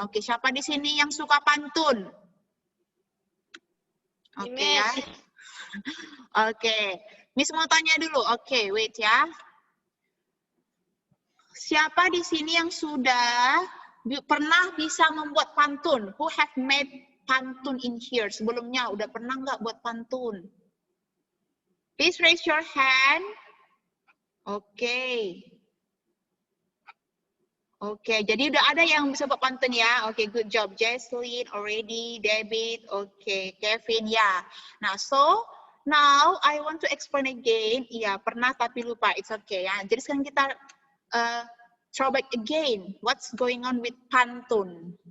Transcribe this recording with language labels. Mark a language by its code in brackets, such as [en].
[id] Oke, siapa di sini yang suka pantun? Oke ya. Oke, Miss mau tanya dulu. Oke, wait ya. Siapa di sini yang sudah pernah bisa membuat pantun? [en] Who have made pantun in here? [id] Sebelumnya udah pernah nggak buat pantun? [en] Please raise your hand. [id] Oke. Oke, jadi udah ada yang bisa buat pantun ya. [en] Oke, good job. Jesslyn, already, David, oke, Kevin, ya. Nah, so now I want to explain again. [id] Iya, pernah tapi lupa. [en] It's okay [id] ya. Jadi sekarang kita throwback again. [en] What's going on with pantun?